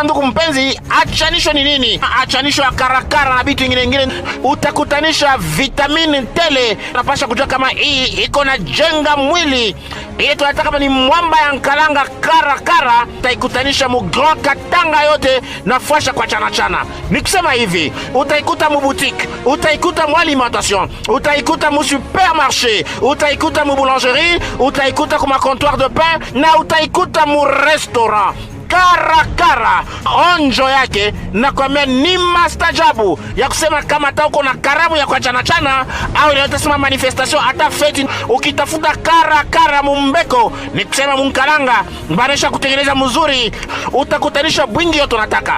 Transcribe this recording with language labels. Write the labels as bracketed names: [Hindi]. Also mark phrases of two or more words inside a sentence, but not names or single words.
[Swahili] Ndugu mpenzi, achanisho ni nini? Achanisho ya karakara na vitu ingine utakutanisha vitamini tele. Unapasha kujua kama hii iko na jenga mwili. Hii tunataka kama ni mwamba ya nkalanga karakara, utaikutanisha mu Grand Katanga yote na fasha kwa chana. Nikusema hivi, utaikuta mu boutique, utaikuta mu alimentation, utaikuta mu supermarché, utaikuta mu boulangerie, utaikuta kuma [French] comptoir de pain [Swahili] na utaikuta mu restaurant. Karakara onjo yake nakwambia ni mastajabu ya kusema kama hata uko na karamu ya kwa chana au inayotasema manifestation hata feti, ukitafuta karakara mumbeko ni kusema munkalanga banesha kutengeneza mzuri, utakutanisha bwingi yote unataka.